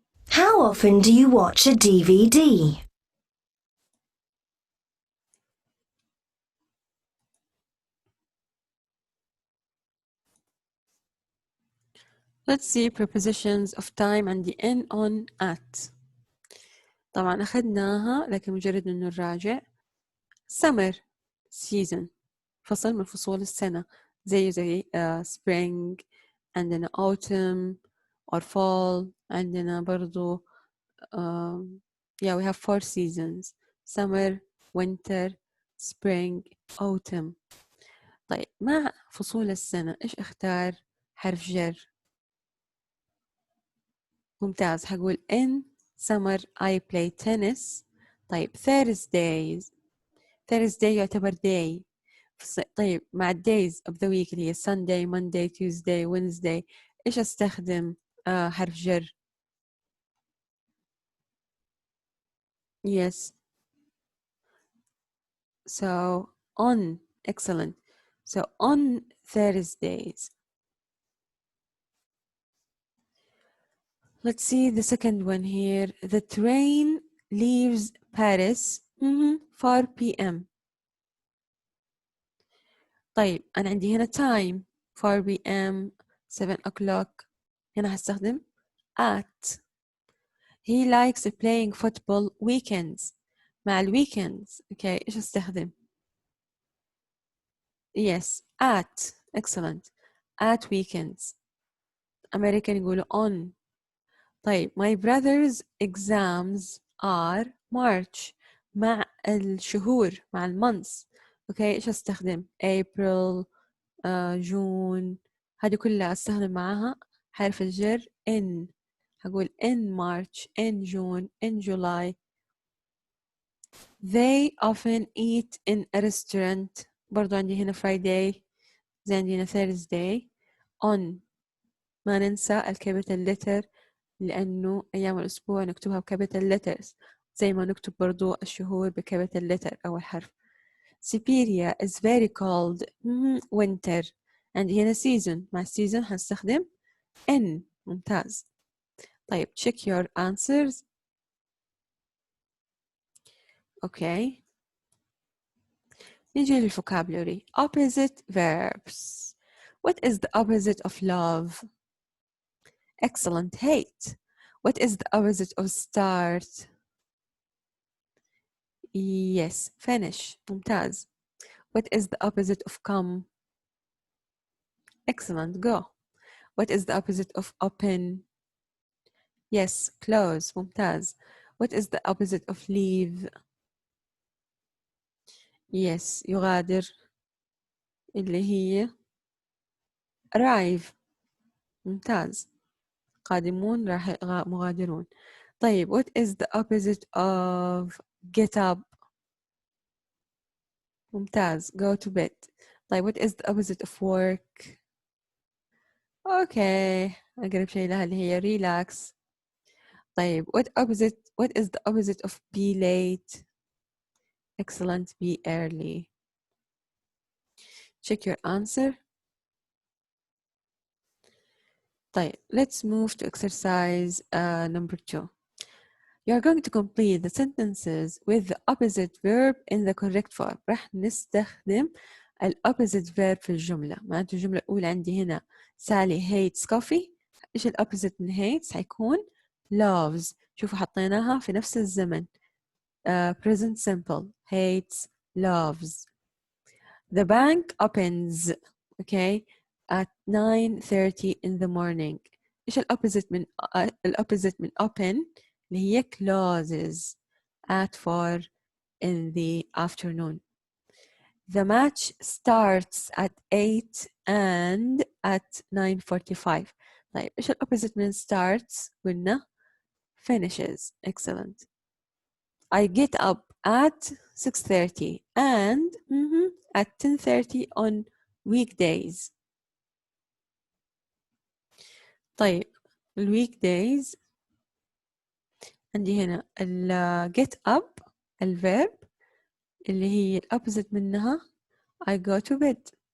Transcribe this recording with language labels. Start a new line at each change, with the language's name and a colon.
English: How often do you watch a DVD? Let's see prepositions of time and the N on at.
Arabic: طبعا أخذناها لكن مجرد إنه نراجع.
English: summer season
Arabic: فصل من فصول السنة زي spring.
English: عندنا autumn or fall.
Arabic: عندنا برضو
English: yeah, we have 4 seasons: summer, winter, spring, autumn.
Arabic: طيب مع فصول السنة إيش اختار؟ حرف جر. ممتاز.
English: هقول in summer I play tennis. طيب Thursday يعتبر day.
Arabic: طيب مع
English: days of the week
Arabic: اللي هي Sunday, Monday, Tuesday, Wednesday إيش أستخدم حرف جر؟ Yes.
English: So on. Excellent. So on Thursdays. Let's see the second one here. The train leaves Paris 4 p.m.
Arabic: طيب أنا عندي هنا
English: time 4 p.m. 7 o'clock.
Arabic: هنا هستخدم at.
English: He likes playing football weekends. مع weekends. Okay,
Arabic: إيش أستخدم؟
English: Yes, at. Excellent. At weekends. American
Arabic: يقولوا
English: on.
Arabic: طيب
English: my brother's exams are March.
Arabic: مع الشهور مع المونثs. Okay, إيش أستخدم؟ April, June. هذه كلها أستخدم معاها حرف الجر in. هقول
English: in March, in June, in July. They often eat in a restaurant.
Arabic: برضو عندي هنا Friday زي عندنا Thursday.
English: On.
Arabic: ما ننسى الكابيتال letter لأنه أيام الأسبوع نكتبها بكابيتال letters زي ما نكتب برضو الشهور بكابيتال letter أول حرف.
English: Siberia is very cold. winter.
Arabic: عندي هنا season. مع season هنستخدم in. ممتاز.
English: طيب check your answers.
Arabic: Okay. نيجي للفوكابلوري.
English: Opposite verbs. What is the opposite of love? Excellent. Hate. What is the opposite of start? Yes. Finish. ممتاز. What is the opposite of come? Excellent. Go. What is the opposite of open? Yes. Close. ممتاز. What is the opposite of leave? Yes.
Arabic: يغادر اللي هي arrive. ممتاز. قادمون مغادرون.
English: طيب what is the opposite of get up? ممتاز. go to bed. طيب what is the opposite of work? okay.
Arabic: أقرب شيء لها اللي هي relax.
English: طيب what is the opposite of be late? excellent. be early. check your answer. طيب let's move to exercise number 2. You are going to complete the sentences with the opposite verb in the correct form.
Arabic: راح نستخدم ال opposite verb في الجملة. معناته الجملة الأولى عندي هنا سالي
English: hates coffee.
Arabic: إيش ال opposite من hates؟ حيكون loves. شوفوا حطيناها في نفس الزمن.
English: present simple. hates, loves. The bank opens. Okay. at 9:30 in the morning.
Arabic: إيش ال
English: opposite من open؟ اللي هي closes at 4 in the afternoon. The match starts at 8 and at 9:45.
Arabic: طيب إيش opposite من starts؟ قلنا finishes.
English: Excellent. I get up at 6:30 and at 10:30 on weekdays. طيب weekdays
Arabic: عندي هنا
English: ال get up الverb اللي هي opposite منها I go to bed.